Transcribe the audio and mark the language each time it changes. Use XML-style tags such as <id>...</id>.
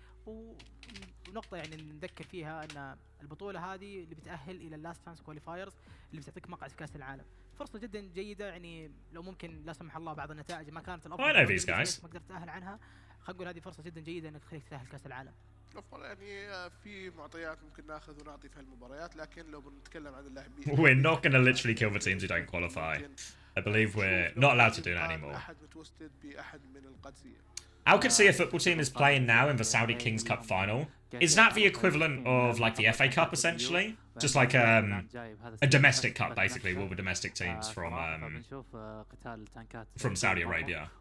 <ar>ونقطه يعني نذكر فيها ان البطوله هذه اللي بتاهل الى اللاست تشانس كواليفايرز اللي بتعطيك مقعد في كاس العالم. فرصه جدا جيده، يعني لو ممكن لا سمح الله بعض النتائج ما كانت الافضل ما قدرت تتاهل عنها، خلينا نقول هذه فرصه جدا جيده انك تخليك تتاهل كاس العالم. يعني في معطيات ممكن ناخذ ونعطي في هالمباريات، لكن لو بنتكلم عن اللاعبين</ar> <en>We're not going to literally kill the teams who don't qualify. I believe we're not allowed to do that anymore.</en> <ar>أحد متوسد بأحد من القادسية.</ar> <en>Al Qadsiah football team is playing now in the Saudi Kings Cup final. Is that the equivalent of like the FA Cup essentially? Just like a domestic cup basically, with all the domestic teams from Saudi Arabia.</en>